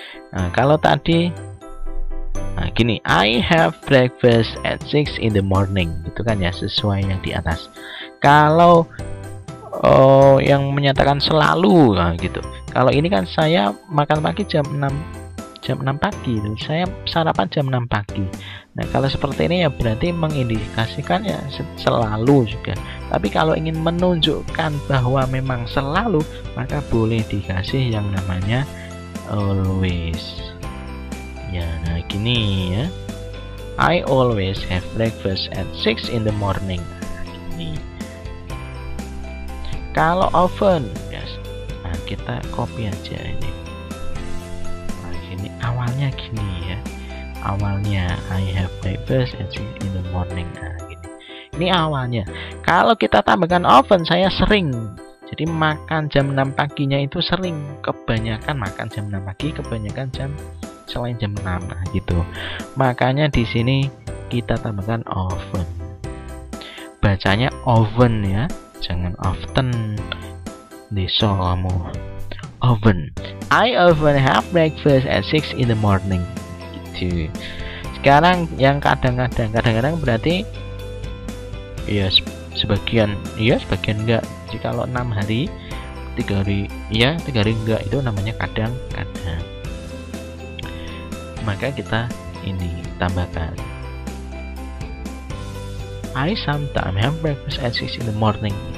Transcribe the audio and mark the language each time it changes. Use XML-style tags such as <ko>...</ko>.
<id>Nah, kalau tadi gini,</id> <en>I have breakfast at 6 in the morning.</en> <id>Gitu kan ya, sesuai yang di atas. Kalau yang menyatakan selalu gitu. Kalau ini kan saya makan pagi jam 6 pagi itu. Saya sarapan jam 6 pagi. Nah, kalau seperti ini ya berarti mengindikasikan ya selalu juga. Tapi kalau ingin menunjukkan bahwa memang selalu, maka boleh dikasih yang namanya always. Ya, nah gini ya.</id> <en>I always have breakfast at 6 in the morning.</en> <id>Nah, gini. Kalau often, yes. Nah, kita copy aja ini. Awalnya gini ya, awalnya</id> <en>I have breakfast at 6 in the morning.</en> <id>Nah, gini. Ini awalnya. Kalau kita tambahkan often, saya sering. Jadi makan jam 6 paginya itu sering. Kebanyakan makan jam 6 pagi, kebanyakan jam selain jam 6 gitu. Makanya di sini kita tambahkan often. Bacanya often ya, jangan often. Deso kamu. Often.</id> <en>I often have breakfast at 6 in the morning.</en> <id>Gitu. Sekarang yang kadang-kadang berarti ya sebagian iya, sebagian enggak. Jadi kalau 6 hari, 3 hari iya, 3 hari enggak, itu namanya kadang-kadang. Maka kita ini tambahkan</id> <en>I sometimes have breakfast at 6 in the morning.</en>